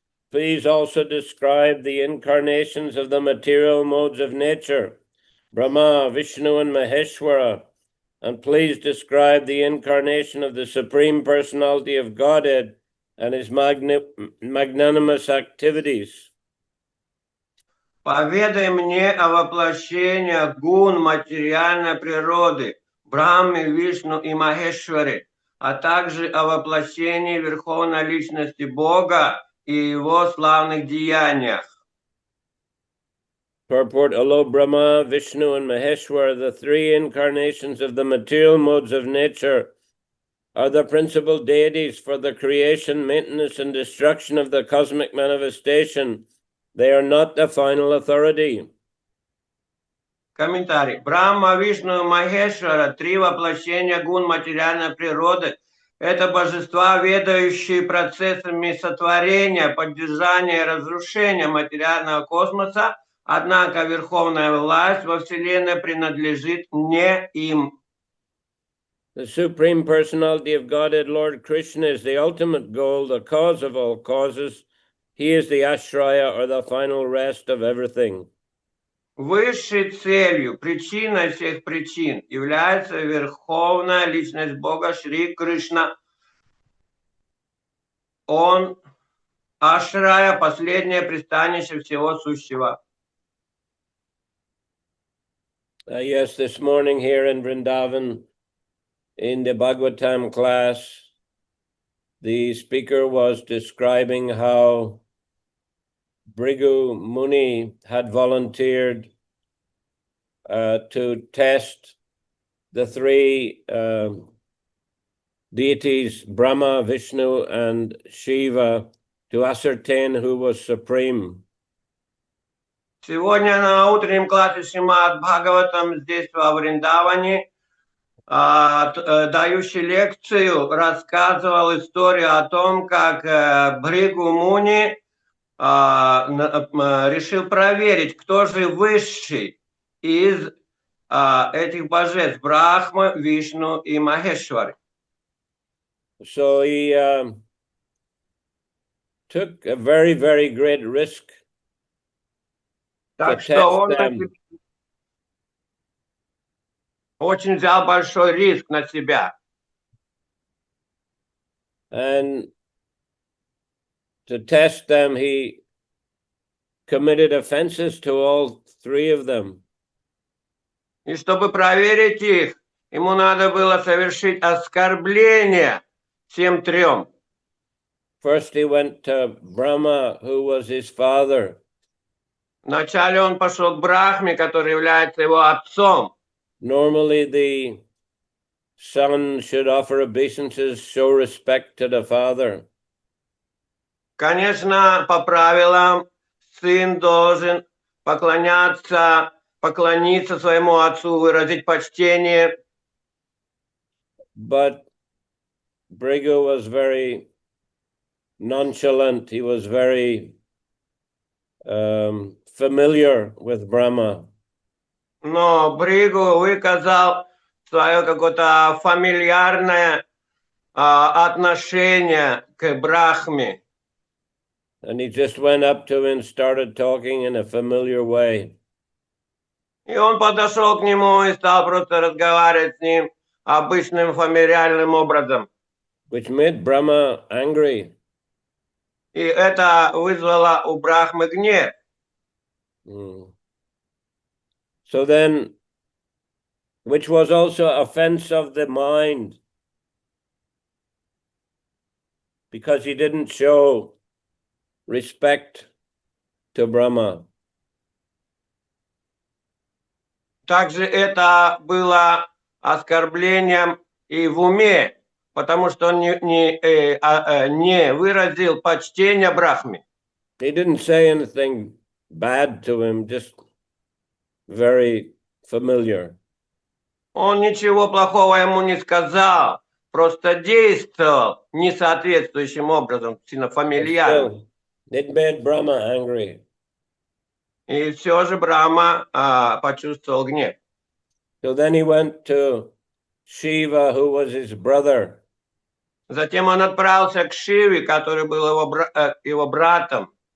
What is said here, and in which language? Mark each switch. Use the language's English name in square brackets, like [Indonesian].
[English] Please also describe the incarnations of the material modes of nature, Brahma, Vishnu, and Maheshwara. And please describe the incarnation of the Supreme Personality of Godhead and his magnanimous activities. [Russian] Поведай мне о воплощениях гун материальной природы, Брахмы, Вишну и Махешваре, а также о воплощении Верховной Личности Бога и его славных деяниях. [English] Purport: Although Brahma, Vishnu, and Maheshwara, the three incarnations of the material modes of nature, are the principal deities for the creation, maintenance, and destruction of the cosmic manifestation, they are not the final authority. [Russian] Комментарий. Брахма, Вишну и Махешвара, три воплощения гун материальной природы, это божества, ведающие процессами сотворения, поддержания и разрушения материального космоса, однако верховная власть во Вселенной принадлежит не им. [English] The Supreme Personality of Godhead, Lord Krishna, is the ultimate goal, the cause of all causes. He is the ashraya, or the final rest of everything. [Russian] Высшей целью, причиной всех причин является Верховная Личность Бога Шри Кришна. Он ашрая, последнее пристанище всего сущего. [English] Yes, this morning here in Vrindavan, in the Bhagavatam class, the speaker was describing how Bhrigu Muni had volunteered to test the three deities, Brahma, Vishnu, and Shiva, to ascertain who was supreme. [Russian] Сегодня на утреннем классе Шримад Бхагаватам здесь во Вриндаване дающий лекцию рассказывал историю о том, как Бхригу Муни решил проверить, кто же высший из этих божеств Брахма, Вишну и Махешвары. [English] So he took a very, very great risk [Russian] Так [English] to [Russian] что [English] test [Russian] он [English] them. [Russian] очень взял большой риск на себя. [English] And to test them, he committed offenses to all three of them. [Russian] И чтобы проверить их, ему надо было совершить оскорбление всем трем. [English] First, he went to Brahma, who was his father. [Russian] Вначале он пошел к Брахме, который является его отцом. [English] Normally, the son should offer obeisances, show respect to the father. [Russian] Конечно, по правилам, сын должен поклониться своему отцу, выразить почтение. [English] But Bhrigu was very nonchalant. He was very familiar with Brahma. [Russian] Но Бхригу выказал свое какое-то фамильярное отношение к Брахме. [English] And he just went up to him and started talking in a familiar way. [Russian] И он подошел к нему и стал просто разговаривать с ним обычным фамильярным образом. [English] Which made Brahma angry. [Russian] И это вызвало у Брахмы гнев. [English] So then, which was also offense of the mind, because he didn't show respect to Brahma. [Russian] Также это было оскорблением и в уме, потому что он не выразил почтения Брахме. [English] He didn't say anything bad to him, just very familiar. [Russian] Он ничего плохого ему не сказал, просто действовал несоответствующим образом, сильно фамильярно. [English] It made Brahma angry. [Russian] И все же Брахма почувствовал гнев. [English] So then he went to Shiva, who was his brother. [Russian] Затем он отправился к Шиве, который был его братом.